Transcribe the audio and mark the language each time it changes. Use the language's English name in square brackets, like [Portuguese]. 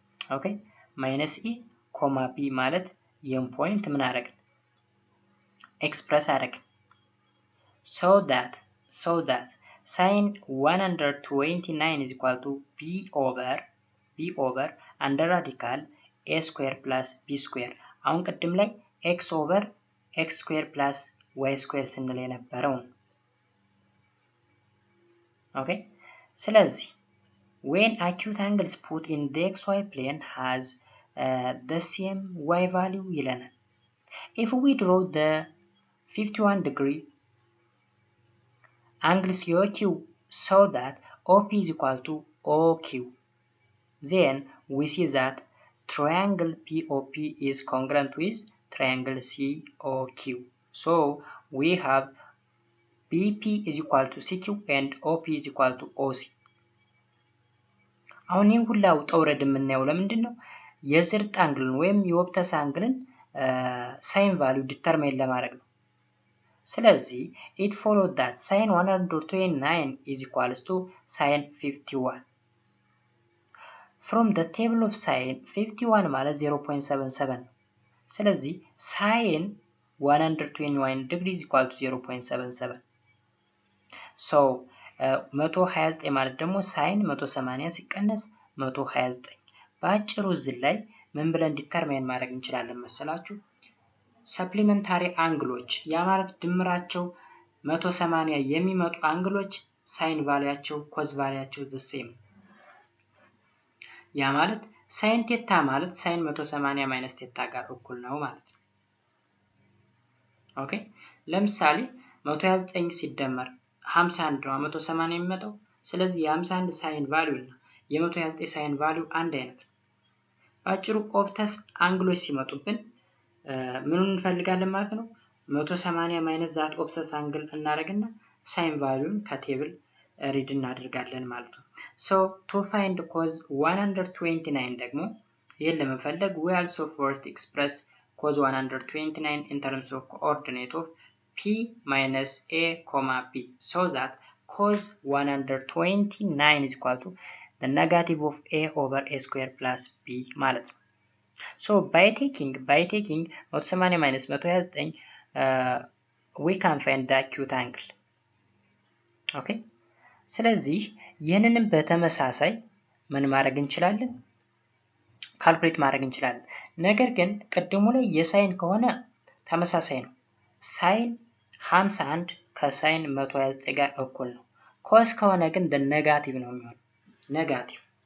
[Amharic] Okay, minus E, B ማለት የም ፖይንት ምን አደረግን? ኤክስፕረስ አደረግን። [English] So that sine 129 is equal to B over under radical A square plus B square. [Amharic] አሁን ቅድም ላይ [English] x over x square plus y square [Amharic] ስንል የነበረው ነው። [English] Okay, ስለዚህ when acute angles put in the xy plane has the same y value ይለናል. If we draw the 51 degree angle COQ so that OP is equal to OQ, then we see that triangle POP is congruent with triangle COQ. So we have BP is equal to CQ and OP is equal to OC. [Amharic] አሁን ይህ ሁላ ውጣ ውረድ የምናየው ለምንድን ነው? የዝርጥ አንግልን ወይም የኦብተስ አንግልን ሳይን ቫልዩ ዲተርማይን ለማድረግ ነው። ስለዚህ [English] it followed that sine 129 is equals to sine 51. From the table of sine 51 ማለት 0.77 ነው። ስለዚህ sine 121 degree is equal to 0.77. [Amharic] So 129 ማለት ደግሞ ሳይን 180 ሲቀነስ 129። በአጭሩ እዚህ ላይ ምን ብለን ዲተርማይን ማድረግ እንችላለን መሰላችሁ? ሰፕሊመንታሪ አንግሎች ያ ማለት ድምራቸው 180 የሚመጡ አንግሎች ሳይን ቫልያቸው ኮዝ ቫልያቸው [English] the same። [Amharic] ያ ማለት ሳይን ቴታ ማለት ሳይን 180 ማይነስ ቴታ ጋር እኩል ነው ማለት ነው። ኦኬ፣ ለምሳሌ 129 ሲደመር 51 ነው 180 የሚመጣው። ስለዚህ የ51 ሳይን ቫልዩ እና የ129 ሳይን ቫልዩ አንድ አይነት ነው። ባጭሩ ኦብተስ አንግሎች ሲመጡብን ምኑን እንፈልጋለን ማለት ነው? 180 ማይነስ ዛት ኦብተስ አንግል እናደርግና ሳይን ቫልዩን ከቴብል ሪድ እናደርጋለን ማለት ነው። [English] so to find cos 129 [Amharic] ደግሞ ይሄን ለመፈለግ [English] we also first express cos 129 in terms of coordinate of P minus A, B, so that cos 129 is equal to the negative of A over A square plus B [Amharic] ማለት ነው። [English] So by taking 180 minus 129 we can find the acute angle. [Amharic] Okay, ስለዚህ ይህንንም በተመሳሳይ ምን ማድረግ እንችላለን? ካልኩሌት ማድረግ እንችላለን። ነገር ግን ቅድሙ ላይ የሳይን ከሆነ ተመሳሳይ ነው። ሳይን 51 ከሳይን 129 ጋር እኩል ነው። ኮስ ከሆነ ግን ኔጋቲቭ ነው የሚሆነው። ኔጋቲቭ